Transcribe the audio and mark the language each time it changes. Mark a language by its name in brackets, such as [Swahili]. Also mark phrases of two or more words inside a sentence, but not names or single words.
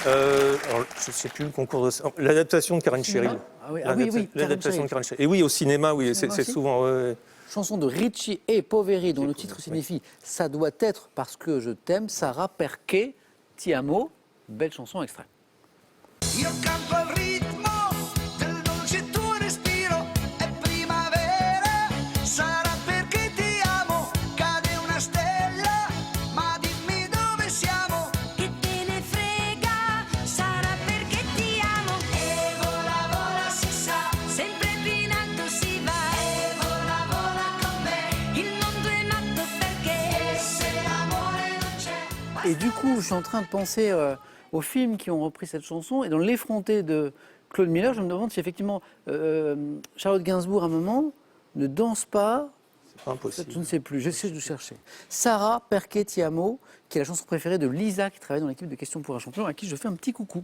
[French] Alors, je ne sais plus le concours de... L'adaptation de Karen Cheryl. Ah oui, Karen L'adaptation Cheryl. de Karen Cheryl. Et oui, au cinéma, oui, cinéma c'est aussi souvent... ouais. Chanson de Ricci et Poveri, dont le titre signifie « Ça doit être parce que je t'aime », Sarah Perquet, Ti amo. Belle chanson extrait. [Italian] Io canto al ritmo del dolce tuo respiro, è primavera, sarà perché ti amo, cade una stella, ma dimmi dove siamo. Che te ne frega, sarà perché ti amo. E vola, vola, si sa, sempre più in alto si va. E vola, vola con me, il mondo è matto perché se l'amore non c'è. [French] Et du coup, je suis en train de penser aux films qui ont repris cette chanson. Et dans L'Effronté de Claude Miller, je me demande si effectivement Charlotte Gainsbourg, à un moment, ne danse pas. C'est pas impossible. Je ne sais plus, j'essaie de chercher. Sarah Perquet Ti amo, qui est la chanson préférée de Lisa, qui travaille dans l'équipe de Questions pour un champion, à qui je fais un petit coucou.